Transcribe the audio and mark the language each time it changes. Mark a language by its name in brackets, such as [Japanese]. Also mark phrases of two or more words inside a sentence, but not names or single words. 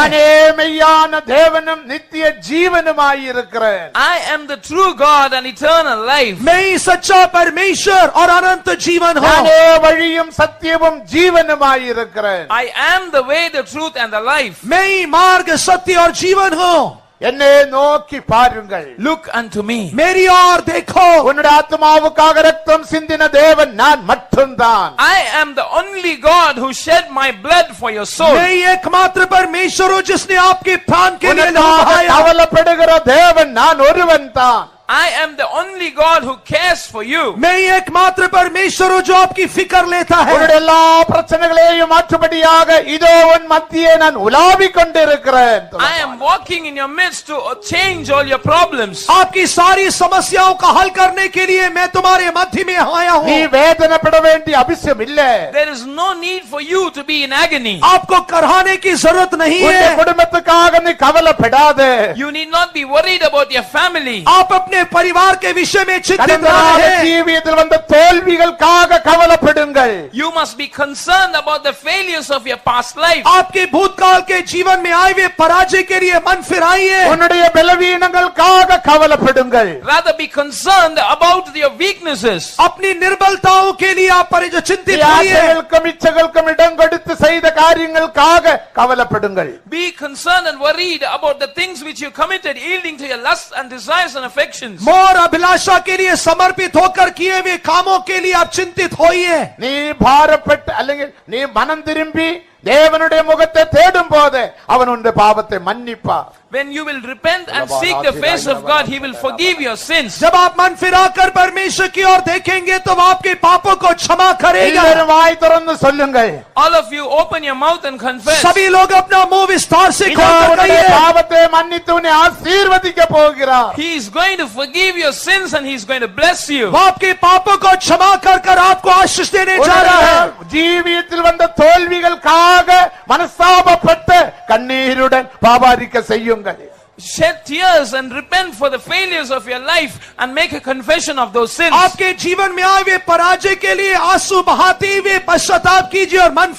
[Tamil] நானே மெய்யான தேவனும் நித்திய ஜீவனுமாய் இருக்கிறேன். [English] I am the true God and eternal life. [Hindi] मैं ही सच्चा परमेश्वर और अनंत जीवन हूँ। [Tamil] நானே வழியும் சத்தியமும் ஜீவனுமாய் இருக்கிறேன். [English] I am the way, the truth and the life. [Hindi] मैं ही मार्ग, सत्य और जीवन हूँ। [Tamil] என்னை நோக்கி பாருங்கள். [English] Look unto me. [Hindi] मेरी ओर देखो. [Tamil] உன்னுடைய ஆத்மாவுக்காக ரத்தம் சிந்தின தேவன் நான் மட்டும்தான். [English] I am the only God who shed my blood for your soul. [Hindi] मैं एकमात्र परमेश्वर हूँ जिसने आपके प्राण के लिए लहू [Tamil] உனக்காக [Hindi] बहाया. [Tamil] கவலைப்படுகிற தேவன் நான் ஒருவன் தான். [English] I am the only God who cares for you. [Hindi] मैं एकमात्र परमेश्वर हूँ जो आपकी फिक्र लेता है. [Tamil] உன்னுடைய எல்லா பிரச்சனைகளையும் மாற்றும்படியாக இதோ உன் மத்தியே நான் உலாவிக் கொண்டிருக்கிறேன். [English] I am walking in your midst to change all your problems. [Hindi] आपकी सारी समस्याओं का हल करने के लिए मैं तुम्हारे मध्य में आया [Tamil] நீ [Hindi] हूँ. [Tamil] வேதனைப்பட வேண்டிய அவசியம் இல்லை. [English] There is no need for you to be in agony. [Hindi] आपको कराने की जरूरत नहीं [Tamil] உன்னுடைய [Hindi] है. [Tamil] குடும்பத்துக்காக நீ கவலைப்படாதே. [English] You need not be worried about your family. [Hindi] आप अपने परिवार के विषय में चिंतित [Tamil] கடந்த [Hindi] ना [Tamil] கால [Hindi] रहें. [Tamil] ஜீவியத்தில் வந்த தோல்விகளுக்காக கவலைப்படுங்கள். [English] You must be concerned about the failures of your past life. [Hindi] आपके भूतकाल के जीवन में आए हुए पराजय के लिए मन फिराइए. [Tamil] உன்னுடைய பலவீனங்களுக்காக கவலைப்படுங்கள். [English] Rather be concerned about your weaknesses. [Hindi] अपनी निर्बलताओं के लिए आप चिंतित होइए. [Tamil] ஆசைகளுக்கும் இச்சைகளுக்கும் இடம் கொடுத்து செய்த காரியங்களுக்காக கவலைப்படுங்கள். [English] Be concerned and worried about the things which you committed, yielding to your lusts and desires and affections. [Hindi] मोर अभिलाषा के लिए समर्पित होकर किए हुए कामों के लिए आप चिंतित होइए. [Tamil] நீ பாரப்பட்டு அல்லது நீ மனம் திரும்பி தேவனுடைய முகத்தை தேடும் போது அவன் உன்னுடைய பாவத்தை மன்னிப்பார். [English] When you will repent and seek the face of God, He will forgive your sins. [Hindi] जब आप मन फिराकर परमेश्वर की ओर देखेंगे तो वो आपके पापों को क्षमा करेगा. [Tamil] எல்லாரும் வாய் திறந்து சொல்லுங்கள். [English] All of you open your mouth and confess. [Hindi] सभी लोग अपना मुंह विस्तार से [Tamil] இதோ [Hindi] खोलकर [Tamil] உன்னுடைய [Hindi] कहिए. [Tamil] பாவத்தை மன்னித்து உன்னை ஆசீர்வதிக்க போகிறார். [English] He is going to forgive your sins and He is going to bless you. [Hindi] वो आपके पापों को क्षमा कर कर आपको आशीष देने जा रहा है. [Tamil] உன்னுடைய ஜீவியத்தில் வந்த தோல்விகளுக்காக மனஸ்தாபப்பட்டு கண்ணீருடன் பாபாரிக்க செய்யுங்கள். [English] Shed tears and repent for the failures of your life and make a confession of those sins. [Hindi] आपके जीवन में आए हुए पराजय के लिए आंसू बहाते हुए पश्चाताप कीजिए और मन